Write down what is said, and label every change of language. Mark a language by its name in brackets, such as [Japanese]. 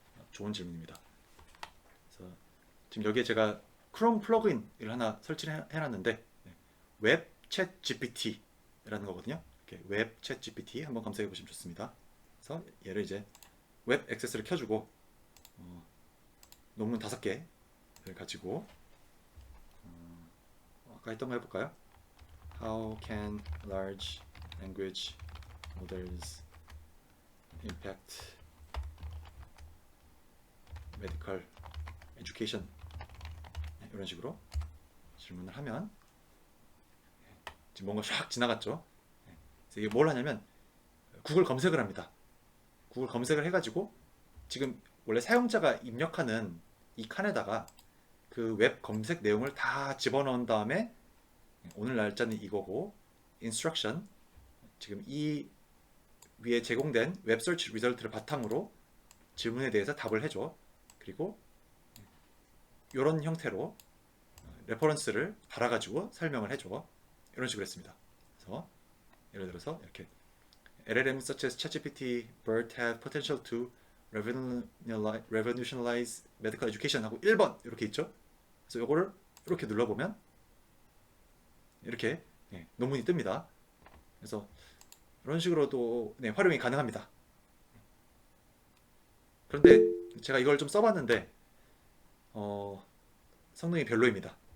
[Korean] 좋은 질문입니다. 그래서 지금 여기에 제가 크롬 플러그인을 하나 설치를 해놨는데 웹 챗 GPT라는 거거든요. 이렇게 웹 챗 GPT 한번 검색해 보시면 좋습니다. 그래서 얘를 이제 웹 액세스를 켜주고 논문 5개를 가지고 아까 했던 거 해볼까요? [English] How can large language models impact medical education? [Korean] 이런 식으로 질문을 하면 지금 뭔가 샥 지나갔죠. 그래서 이게 뭘 하냐면 구글 검색을 합니다. 구글 검색을 해가지고 지금 원래 사용자가 입력하는 이 칸에다가 그 웹 검색 내용을 다 집어넣은 다음에 오늘 날짜는 이거고 instruction 지금 이 위에 제공된 웹 서치 리설트를 바탕으로 질문에 대해서 답을 해줘. 그리고 이런 형태로 레퍼런스를 달아가지고 설명을 해줘. 이런 식으로 했습니다. 그래서 예를 들어서 이렇게 [English] LLMs such as ChatGPT, BERT have potential to revolutionize medical education [Korean] 하고 1번 이렇게 있죠. 그래서 요거를 이렇게 눌러보면 이렇게 논문이 뜹니다. 그래서 이런 식으로도 활용이 가능합니다. 그런데 제가 이걸 좀 써봤는데 성능이 별로입니다.